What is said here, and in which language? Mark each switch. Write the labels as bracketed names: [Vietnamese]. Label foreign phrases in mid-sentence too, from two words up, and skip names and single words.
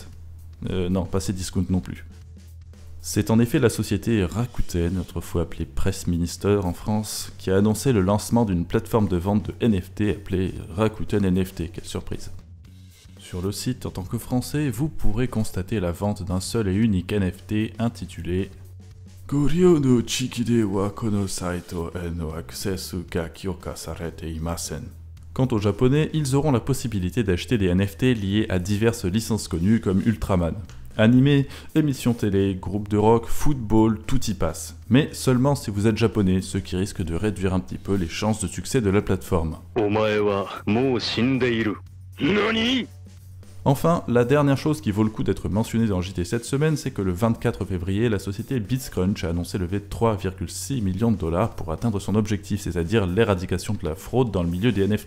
[French] Non, pas Cdiscount non plus. C'est en effet la société Rakuten, autrefois appelée Press Minister en France, qui a annoncé le lancement d'une plateforme de vente de NFT appelée Rakuten NFT. Quelle surprise! Sur le site, en tant que français, vous pourrez constater la vente d'un seul et unique NFT intitulé [Japanese] ご利用の地域ではこのサイトへのアクセスが許可されていません. [French] Quant aux japonais, ils auront la possibilité d'acheter des NFT liés à diverses licences connues comme Ultraman. Animé, émissions télé, groupe de rock, football, tout y passe. Mais seulement si vous êtes japonais, ce qui risque de réduire un petit peu les chances de succès de la plateforme. Enfin, la dernière chose qui vaut le coup d'être mentionnée dans JT cette semaine, c'est que le 24 février, la société BitsCrunch a annoncé lever 3,6 millions de dollars pour atteindre son objectif, c'est-à-dire l'éradication de la fraude dans le milieu des NFT.